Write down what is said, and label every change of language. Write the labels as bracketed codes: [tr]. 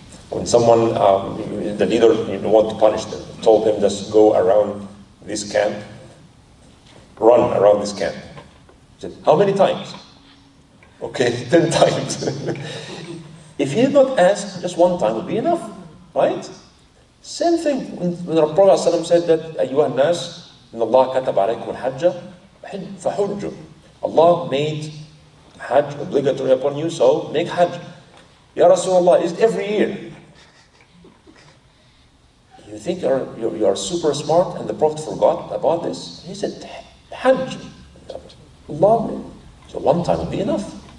[en] When someone, the leader wanted to punish them, told them just go around this camp, run around this camp. He said, how many times? Okay, 10 times. If he did not ask, just one time would be enough, right? Same thing when the Prophet ﷺ said that [ar] أيها الناس إن الله كتب عليكم الحج فحجوا. [en] Allah made Hajj obligatory upon you, so make Hajj. Ya Rasulullah, is every year. You think you are super smart and the Prophet forgot about this? He said, Hajj. Allah, so one time would be enough.